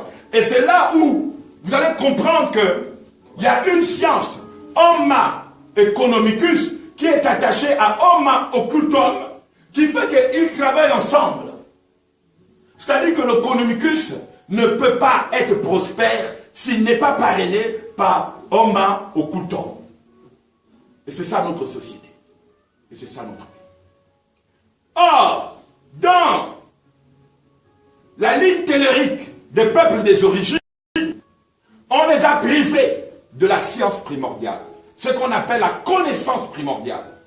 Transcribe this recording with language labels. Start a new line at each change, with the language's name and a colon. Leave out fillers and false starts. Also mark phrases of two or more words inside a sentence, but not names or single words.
French: Et c'est là où vous allez comprendre qu'il y a une science,
Latin: Homo economicus,
French: qui est attachée à
Latin: Homo occultum,
French: qui fait qu'ils travaillent ensemble. C'est-à-dire que l'economicus ne peut pas être prospère s'il n'est pas parrainé par
Latin: Homo occultum.
French: Et c'est ça notre société. Et c'est ça notre pays. Or, dans la ligne tellurique des peuples des origines, on les a privés de la science primordiale, ce qu'on appelle la connaissance primordiale.